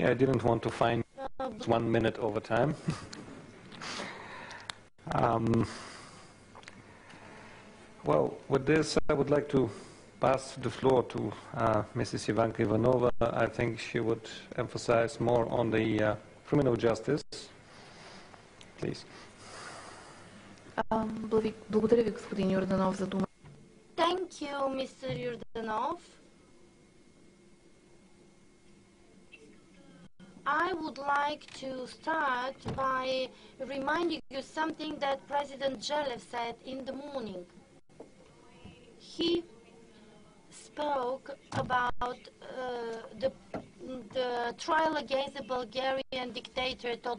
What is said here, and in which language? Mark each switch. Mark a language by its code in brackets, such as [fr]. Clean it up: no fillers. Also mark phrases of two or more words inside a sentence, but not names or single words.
[en] I didn't want to find 1 minute over time. Well, with this, I would like to pass the floor to Mrs. Ivanka Ivanova. I think she would emphasize more on the criminal justice. Please. [bg] Благодаря ви, господин Йорданов, за дума. [en] Thank you, Mr. Yurdanov. I would like to start by reminding you something that President Zhelev said in the morning. He spoke about the trial against the Bulgarian dictator Todor